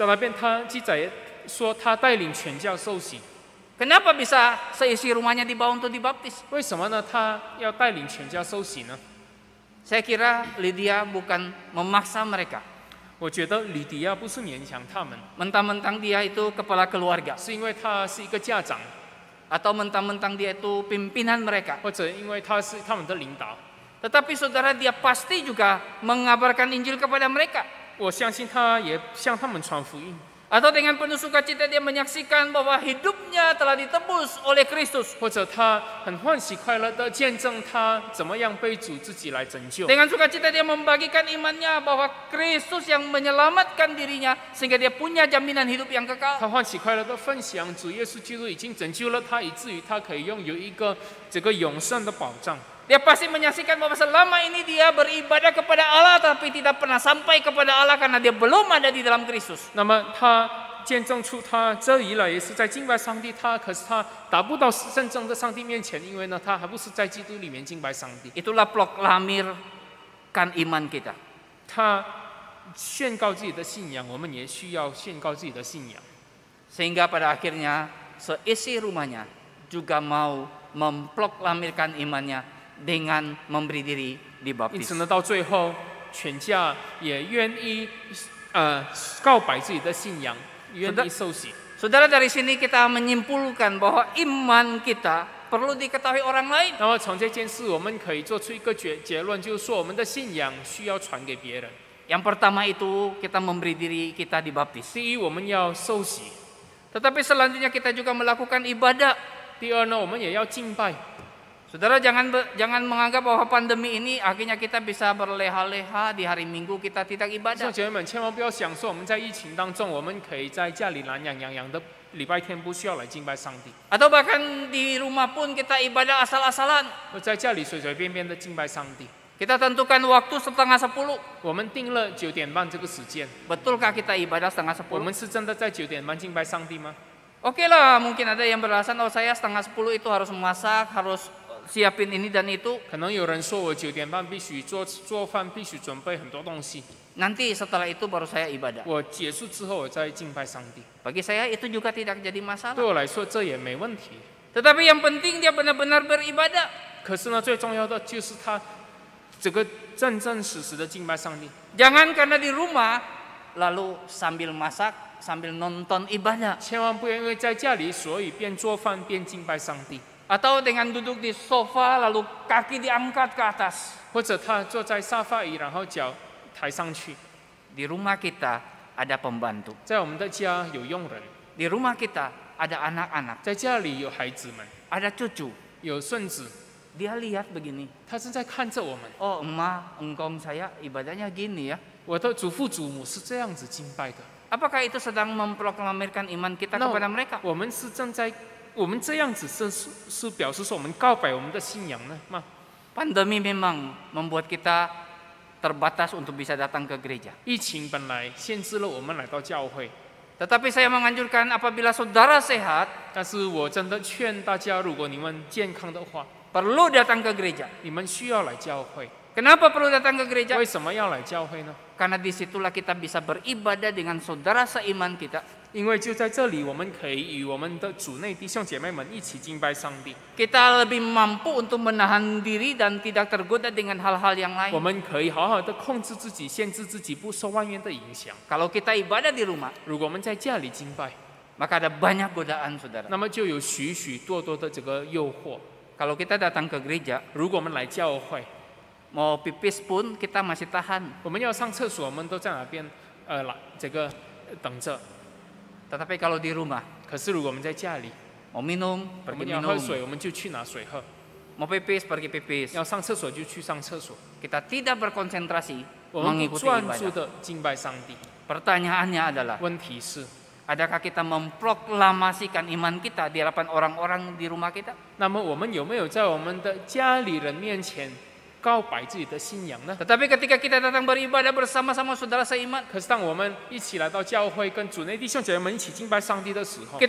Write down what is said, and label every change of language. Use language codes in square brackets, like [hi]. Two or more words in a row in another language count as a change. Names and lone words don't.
[zh] 在那边，他记载说他带领全教受洗。 [id] Kenapa bisa seisi rumahnya dibawa untuk dibaptis? [zh] 为什么呢？他要带领全家受洗呢？ [id] Saya kira Lydia bukan memaksa mereka. [zh] 我觉得吕迪亚不是勉强他们， [id] Mentang-mentang dia itu kepala keluarga. [zh] 是因为他是一个家长， [id] Atau mentang-mentang dia itu pimpinan mereka. [zh] 或者因为他是他们的领导。 [id] Tetapi saudara, dia pasti juga mengabarkan Injil kepada mereka. [zh] 我相信他也向他们传福音， [id] Atau dengan penuh sukacita dia menyaksikan bahwa hidupnya telah ditebus oleh Kristus. [zh] 或者他很欢喜快乐的见证他怎么样被主自己来拯救。 [id] Dengan sukacita dia membagikan imannya bahwa Kristus yang menyelamatkan dirinya sehingga dia punya jaminan hidup yang kekal. [zh] 他欢喜快乐的分享主耶稣基督已经拯救了他，以至于他可以拥有一个这个永生的保障。 [id] Dia pasti menyaksikan bahwa selama ini dia beribadah kepada Allah tapi tidak pernah sampai kepada Allah karena dia belum ada di dalam Kristus. [zh] 那么他见证出他这一来也是在敬拜上帝，可是他达不到真正的上帝面前，因为呢他还不是在基督里面敬拜上帝。 [id] Itulah proklamirkan iman kita. [zh] 他宣告自己的信仰，我们也需要宣告自己的信仰。 [id] Sehingga pada akhirnya seisi rumahnya juga mau memproklamirkan imannya dengan memberi diri [zh] 因 [id] dibaptis. [zh] 此呢，到最后全家也愿意告白自己的信仰，愿意受洗。 [id] Saudara, dari sini kita menyimpulkan bahwa iman kita perlu diketahui orang lain. [zh] 那么从这件事，我们可以做出一个结论，就是说我们的信仰需要传给别人。 [id] Yang pertama itu kita memberi diri kita dibaptis. [zh] 第一，我们要受洗； [id] Tetapi selanjutnya kita juga melakukan ibadah. [zh] 第二呢，我们也要敬拜。 [id] Saudara, jangan menganggap bahwa pandemi ini akhirnya kita bisa berleha-leha di hari Minggu kita tidak [zh] 弟 [id] ibadah. [zh] 兄姐妹们，千万不要想说我们在疫情当中，我们可以在家里懒洋洋的，礼拜天不需要来敬拜上帝， [id] Atau bahkan di rumah pun kita ibadah asal-asalan. [zh] 在家里随随便便的敬拜上帝。 [id] Kita tentukan waktu 9:30. [zh] 我们定了9点半这个时间， [id] Betulkah kita ibadah [zh] 我们 [id] 9:30? [zh] 是真的在9点半敬拜上帝吗？ [id] Oke lah, mungkin ada yang beralasan, oh saya 9:30 itu harus memasak, harus siapin ini dan itu. [zh] 可能有人说我9点半必须做饭，必须准备很多东西。 [id] Nanti setelah itu baru saya ibadah. [zh] 我结束之后，我再敬拜上帝。 [id] Bagi saya itu juga tidak jadi [zh] 对 [id] masalah. [zh] 我来说，这也没问题。 [id] Tetapi yang penting dia benar-benar beribadah. [zh] 可是呢，最重要的就是他这个真真实实的敬拜上帝。 [id] Jangan karena di rumah lalu sambil masak, sambil nonton ibadah. [zh] 千万不要因为在家里，所以边做饭边敬拜上帝， [id] Atau dengan duduk di sofa lalu kaki diangkat ke atas. [zh] 或者他坐在沙发椅，然后脚抬上去。 [id] Di rumah kita ada pembantu. [zh] 在我们的家有佣人， [id] Di rumah kita ada anak-anak, [zh] 在家里有孩子们， [id] ada cucu. [zh] 有孙子。 [id] dia lihat begini. [zh] 他正在看着我们。 [id] Oh, engkong saya ibadahnya gini ya. [zh] 我的祖父祖母是这样子敬拜的。 [id] Apakah itu sedang memproklamirkan iman kita [zh] 那 [id] kepada mereka? [zh] 我们是正在，我们这样子是表示说我们告白我们的信仰呢吗？ [id] Pandemi memang membuat kita terbatas untuk bisa datang ke gereja. [zh] 疫情本来限制了我们来到教会， [id] Tetapi saya menganjurkan apabila saudara sehat, [zh] 但是我真的劝大家，如果你们健康的话， [id] perlu datang ke gereja. [zh] 你们需要来教会。 [id] Kenapa perlu datang ke gereja? [zh] 为什么要来教会呢？ [id] Karena disitulah kita bisa beribadah dengan saudara seiman kita. [zh] 因为就在这里，我们可以与我们的主内弟兄姐妹们一起敬拜上帝。 [id] Kita lebih mampu untuk menahan diri dan tidak tergoda dengan hal-hal yang [zh] 我 [id] lain. [zh] 们可以好好的控制自己，限制自己，不受外面的影响。 [id] Kalau kita ibadah di rumah, [zh] 如果我们在家里敬拜， [id] maka ada banyak godaan saudara. [zh] 那么就有许许多多的这个诱惑。 [id] Kalau kita datang ke gereja, [zh] 如果我们来教会， [id] mau pipis pun kita masih tahan. [zh] 我们要上厕所，我们都在哪边这个等着。 [id] Tetapi kalau di rumah, [zh] 可是如果我们在家里， [id] mau minum, [zh] 我 [id] pergi [zh] 们要喝 [id] minum. [zh] 水，我们就去拿水喝； [id] Mau pipis, pergi pipis. [zh] 要上厕所就去上厕所。 [id] Kita tidak berkonsentrasi [zh] 我们不 [id] mengikuti [zh] 专注 [id] ibadah. [zh] 的敬拜上帝。 [id] Pertanyaannya adalah, [zh] 问题是， [id] adakah kita memproklamasikan iman kita di hadapan orang-orang di rumah kita? [zh] 那么我们有没有在我们的家里人面前告白自己的信仰呢？ [id] Tetapi ketika kita datang beribadah bersama-sama saudara seiman, [zh] 可是当我们一起来到教会，跟主内弟兄姐妹们一起敬拜上帝的时候，